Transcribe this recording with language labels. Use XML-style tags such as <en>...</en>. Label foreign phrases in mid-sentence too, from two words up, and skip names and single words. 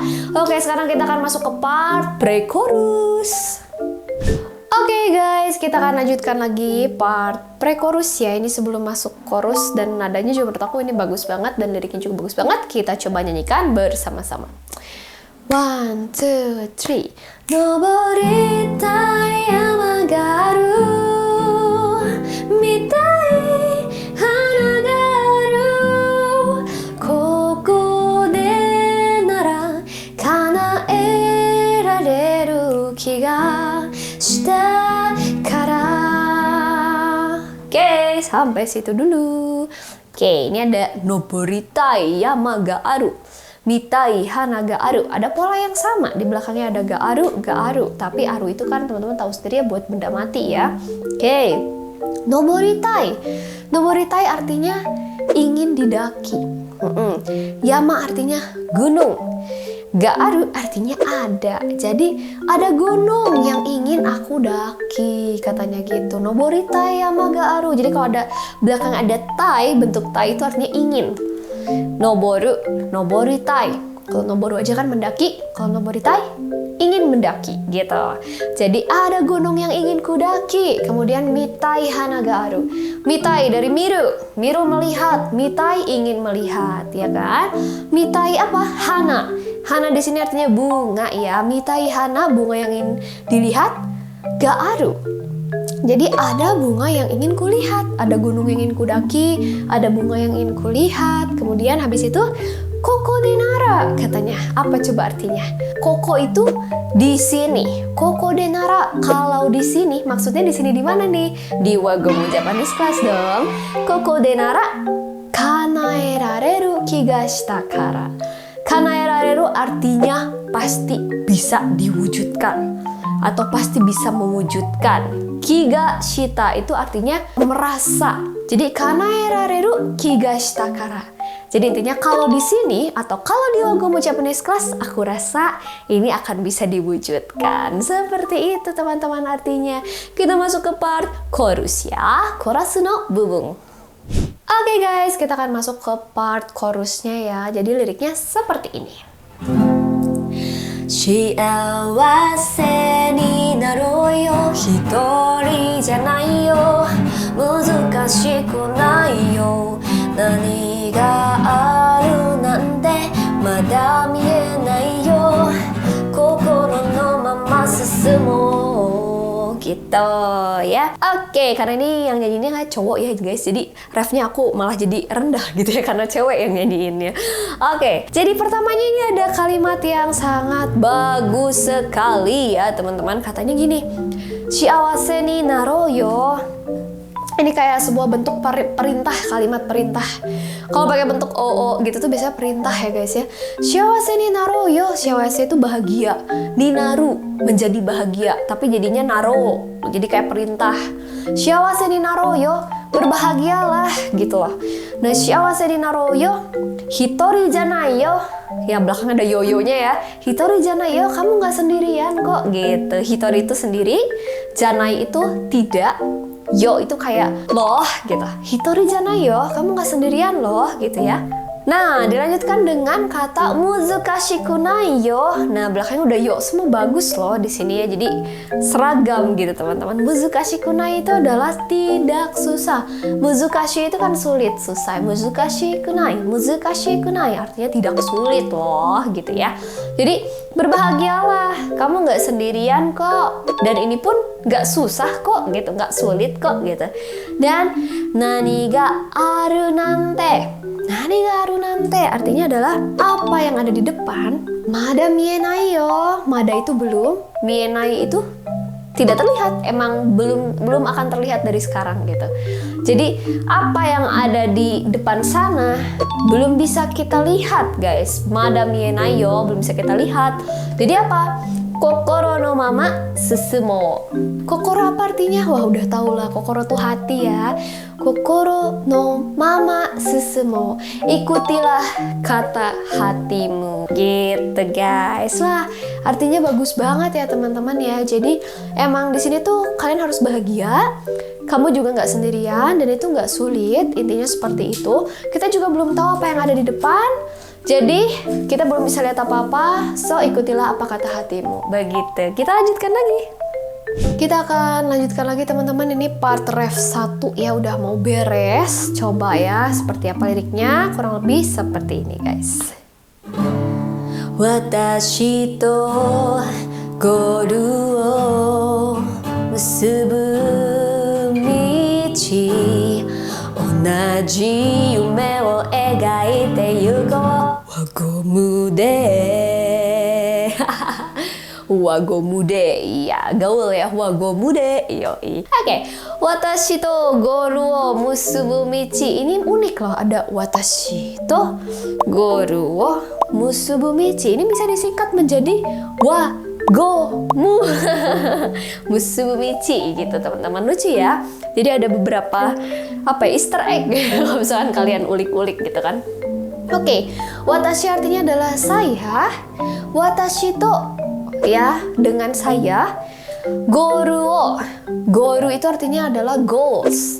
<id>Oke, sekarang kita akan masuk ke</id> <en>part pre-chorus.</en> <id>Oke guys, kita akan lanjutkan lagi</id> <en>part pre-chorus</en> <id>ya. Ini sebelum masuk chorus, dan nadanya juga menurut aku ini bagus banget dan liriknya juga bagus banget. Kita coba nyanyikan bersama-sama.</id> <en>One, two, three.</en> <ja>登りたい山がある見たい花があるここでなら叶えられる気がしたから</ja> <id>Oke, sampai situ dulu. Oke, ini ada</id> <ja>登りたい山がある見たい花がある.</ja> <id>Ada pola yang sama, di belakangnya ada</id> <ja>がある.</ja> <id>Tapi aru itu kan teman-teman tahu sendiri ya buat benda mati ya. Oke, noboritai. Noboritai artinya ingin didaki. Yama artinya gunung.</id> <ja>がある</ja> <id>artinya ada. Jadi ada gunung yang ingin aku daki, katanya gitu.</id> <ja>登りたい山がある.</ja> <id>Jadi kalau ada belakang ada tai, bentuk tai itu artinya ingin.</id> <ja>登る、登りたい.</ja> <id>Kalau noboru aja kan mendaki, kalau noboritai ingin mendaki gitu. Jadi ada gunung yang ingin kudaki. Kemudian</id> <ja>見たい花がある.</ja> <id>Mitai dari miru, miru melihat, mitai ingin melihat, ya kan? Mitai apa? Hana. Hana di sini artinya bunga ya.</id> <ja>見たい花,</ja> <id>bunga yang ingin dilihat.</id> <ja>がある.</ja> <id>Jadi ada bunga yang ingin kulihat, ada gunung yang ingin kudaki, ada bunga yang ingin kulihat. Kemudian habis itu</id> <ja>ここでなら</ja> <id>katanya. Apa coba artinya? Koko itu di sini.</id> <ja>ここでなら</ja> <id>kalau di sini maksudnya di sini di mana nih? Di Wagomu Japanese Class dong.</id> <ja>ここでなら叶えられる気がしたから.</ja> <id>Kanaerareru artinya pasti bisa diwujudkan atau pasti bisa mewujudkan.</id> <ja>気がした</ja> <id>itu artinya merasa. Jadi</id> <ja>叶えられる気がしたから.</ja> <id>Jadi intinya kalau di sini atau kalau di Wagomu Japanese Class aku rasa ini akan bisa diwujudkan. Seperti itu teman-teman artinya. Kita masuk ke</id> <en>part chorus</en> <id>ya. Chorus no bubung. Oke guys, kita akan masuk ke part chorusnya ya. Jadi liriknya seperti ini.</id> <ja>幸せになろうよ一人じゃないよ難しくないよ何があるなんてまだ見えないよ心のまま進もう</ja> <id>gitu ya. Oke, karena ini yang nyanyiinnya nggak cowok ya guys, jadi refnya aku malah jadi rendah gitu ya karena cewek yang nyanyiinnya. Oke, jadi pertamanya ini ada kalimat yang sangat bagus sekali ya teman-teman. Katanya gini,</id> <ja>幸せになろうよ.</ja> <id>Ini kayak sebuah bentuk perintah, kalimat perintah. Kalau pakai bentuk oo gitu tuh biasanya perintah ya guys ya.</id> <ja>幸せになろうよ.</ja> <id>Shiawase itu bahagia.</id> <ja>になる</ja> <id>menjadi bahagia, tapi jadinya naro. Jadi kayak perintah.</id> <ja>幸せになろうよ.</ja> <id>Berbahagialah gitu loh. Nah,</id> <ja>幸せになろうよ。一人じゃないよ.</ja> <id>Ya belakang ada yoyonya ya.</id> <ja>一人じゃないよ,</ja> <id>kamu nggak sendirian kok gitu. Hitori itu sendiri, janai itu tidak. Yo itu kayak loh gitu.</id> <ja>一人じゃないよ,</ja> <id>kamu nggak sendirian loh gitu ya. Nah, dilanjutkan dengan kata</id> <ja>難しくないよ.</ja> <id>Nah, belakangnya udah yo semua bagus loh di sini ya. Jadi seragam gitu teman-teman.</id> <ja>難しくない</ja> <id>itu adalah tidak susah. Muzukashi itu kan sulit, susah.</id> <ja>難しくない</ja> <id>artinya tidak sulit loh gitu ya. Jadi berbahagialah, kamu nggak sendirian kok. Dan ini pun nggak susah kok gitu, nggak sulit kok gitu. Dan</id> <ja>何があるなんて. 何があるなんて</ja> <id>artinya adalah apa yang ada di depan.</id> <ja>まだ見えないよ.</ja> <id>Mada itu belum, mienai itu tidak terlihat. Emang belum akan terlihat dari sekarang gitu. Jadi apa yang ada di depan sana belum bisa kita lihat guys.</id> <ja>まだ見えないよ,</ja> <id>belum bisa kita lihat. Jadi apa?</id> <ja>心のまま進もう.</ja> <id>Kokoro apa artinya? Wah udah tau lah, kokoro tuh hati ya.</id> <ja>心のまま進もう.</ja> <id>Ikutilah kata hatimu. Gitu guys. Wah artinya bagus banget ya teman-teman ya. Jadi emang di sini tuh kalian harus bahagia. Kamu juga nggak sendirian dan itu nggak sulit. Intinya seperti itu. Kita juga belum tahu apa yang ada di depan. Jadi kita belum bisa lihat apa-apa, so ikutilah apa kata hatimu. Begitu. Kita lanjutkan lagi. Kita akan lanjutkan lagi teman-teman. Ini part ref 1 ya udah mau beres. Coba ya seperti apa liriknya. Kurang lebih seperti ini guys.</id> <ja>私とゴールを結ぶ道同じ夢を描いてゆこう輪ゴムで輪ゴムで</ja> <id>iya gaul ya</id> <ja>輪ゴムでよい.</ja> <id>Oke,</id> <ja>私とゴールを結ぶ道</ja> <id>ini unik loh, ada</id> <ja>私とゴールを結ぶ道</ja> <id>ini bisa disingkat menjadi</id> <ja>輪ゴム結ぶ道</ja> <id>gitu teman-teman, lucu ya. Jadi ada beberapa</id> <en>Easter egg</en> <id>kalau misalkan kalian ulik-ulik gitu kan. Oke, watashi artinya adalah saya,</id> <ja>私と</ja> <id>ya dengan saya, goru itu artinya adalah goals.</id>